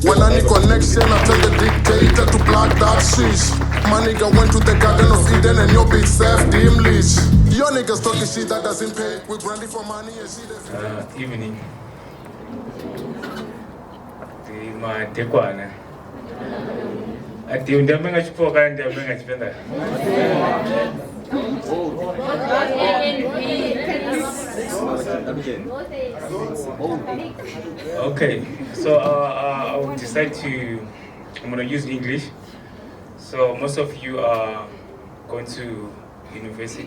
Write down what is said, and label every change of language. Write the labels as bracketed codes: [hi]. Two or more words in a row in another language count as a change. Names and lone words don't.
[en] When I need connection, I tell the dictator to plug that switch. My nigga went to the Garden of Eden and your bitch served him leash. Your niggas talking shit that doesn't pay. We grinding for money and shit. Evening. My tekwana. [bem] Ati undamenga chipoka ndamenga chipenda. [en] Okay, so I will decide I'm gonna use English. So most of you are going to university.